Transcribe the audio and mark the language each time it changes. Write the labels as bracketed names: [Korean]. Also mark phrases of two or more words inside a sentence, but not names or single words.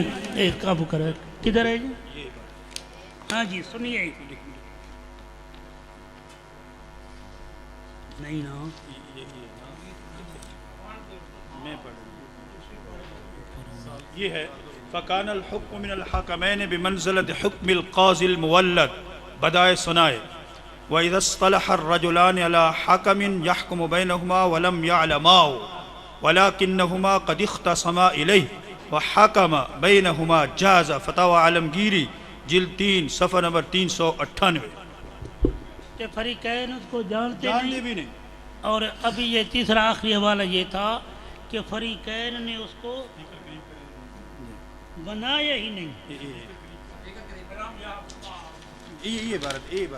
[Urdu] قابو کرو، کدھر ہے جی؟ ہاں جی سنیے، نہیں نا یہ ہے [Arabic] فكان الحكم من الحكمين بمنزلة حكم القاضي المولى بدائع الصنائع وإذا اصطلح الرجلان على حكم يحكم بينهما ولم يعلما ولكنهما قد اختصما إليه وحكم بينهما جاز [Urdu] فتاویٰ عالمگیری جلد 3 صفحہ نمبر 398. کہ فریقین اس کو جانتے بھی نہیں. اور ابھی یہ تیسرا آخری حوالہ یہ تھا کہ فریقین نے اس کو بنایا ہی نہیں. یہ بات